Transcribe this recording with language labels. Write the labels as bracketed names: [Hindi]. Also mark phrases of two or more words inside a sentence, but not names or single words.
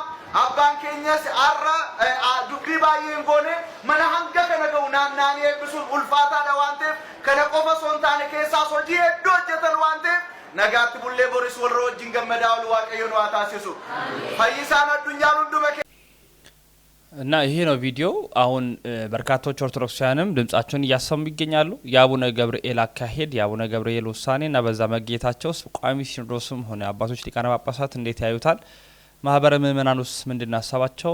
[Oromo] Abbaan keenyas har'a dubbii baay'een goone mana hanga kana ga'u naanna'anii eebbisuun ulfaataadha waan ta'eef kana qofa osoo hin taane keessaas hojii hedduu hojjetan waan ta'eef nagaatti bullee boris warra wajjin gammadaa ol waaqayyo nu haa taasisu. Fayyisaan addunyaan hunduma [Amharic] እና ይሄ ነው ቪዲዮ። አሁን በርካቶች ኦርቶዶክሳውያንም ድምጻቸውን እያሰሙ ይገኛሉ። የአቡነ ገብርኤል አካሄድ የአቡነ ገብርኤል ውሳኔና በዛ መገኘታቸው ቋሚ ሲኖዶስም ሆነ አባቶች ሊቃነ ጳጳሳት እንዴት ያዩታል? ማህበረ ምእመናኑስ ምንድን አሳባቸው?